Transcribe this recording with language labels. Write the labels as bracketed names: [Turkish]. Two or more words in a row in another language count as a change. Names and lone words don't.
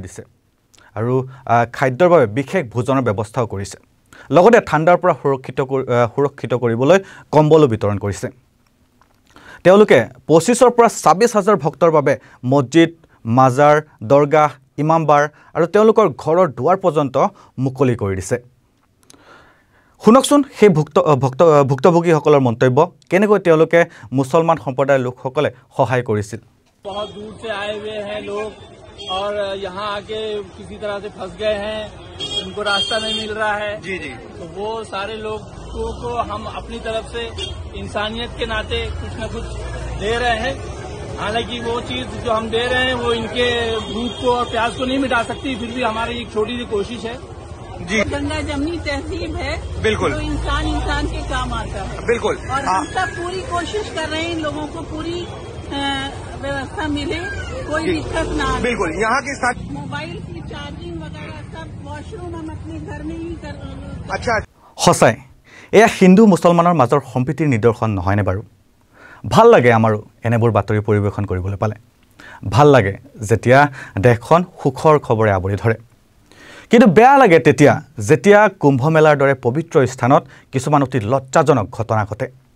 [Assamese] দিছে আৰু খাদ্যৰ বাবে বিশেষ ভোজনৰ ব্যৱস্থাও কৰিছে লগতে ঠাণ্ডাৰ পৰা সুৰক্ষিত কৰিবলৈ কম্বলো বিতৰণ কৰিছে তেওঁলোকে 25ৰ পৰা 26,000 ভক্তৰ বাবে মছজিদ মাজাৰ দৰগাহ ইমামবাৰ আৰু তেওঁলোকৰ ঘৰৰ দুৱাৰ পৰ্যন্ত মুকলি কৰি দিছে শুনকচোন সেই ভুক্তভোগীসকলৰ মন্তব্য কেনেকৈ তেওঁলোকে মুছলমান সম্প্ৰদায়ৰ লোকসকলে সহায় কৰিছিল [Hindi] बहुत दूर से आए हुए हैं लोग और यहाँ आके किसी तरह से फंस गए हैं उनको रास्ता नहीं मिल रहा है जी तो वो सारे लोगों को हम अपनी तरफ से इंसानियत के नाते कुछ न कुछ दे रहे हैं हालांकि वो चीज जो हम दे रहे हैं वो इनके भूख को और प्यास को नहीं मिटा सकती फिर भी हमारी एक छोटी सी कोशिश है जी गंगा जमनी तहसीब है बिल्कुल तो इंसान के काम आता है बिल्कुल और हम सब पूरी कोशिश कर रहे हैं इन लोगों को पूरी व्यवस्था मिले कोई दिक्कत ना बिल्कुल यहाँ के साथ मोबाइल की चार्जिंग वगैरह सब वॉशरूम हम अपने घर में ही कर अच्छा [Assamese] সঁচাই এয়া হিন্দু মুছলমানৰ মাজৰ সম্প্ৰীতিৰ নিদৰ্শন নহয়নে বাৰু ভাল লাগে আমাৰো এনেবোৰ বাতৰি পৰিৱেশন কৰিবলৈ পালে ভাল লাগে যেতিয়া দেশখন সুখৰ খবৰে আৱৰি ধৰে কিন্তু বেয়া লাগে তেতিয়া যেতিয়া কুম্ভমেলাৰ দৰে পবিত্ৰ স্থানত কিছুমান অতি লজ্জাজনক ঘটনা ঘটে